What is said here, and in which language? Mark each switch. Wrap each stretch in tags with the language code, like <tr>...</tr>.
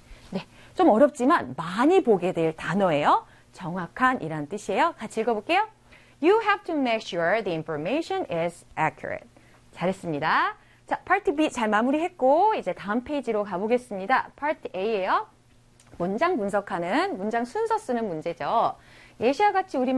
<ko>네, 좀 어렵지만 많이 보게 될 단어예요. 정확한이라는 뜻이에요. 같이 읽어볼게요.</ko> <en>You have to make sure the information is accurate.</en> <ko>잘했습니다. 자, 파트 B 잘 마무리했고 이제 다음 페이지로 가보겠습니다. 파트 A예요. 문장 분석하는 문장 순서 쓰는 문제죠. 예시와 같이 우리말</ko>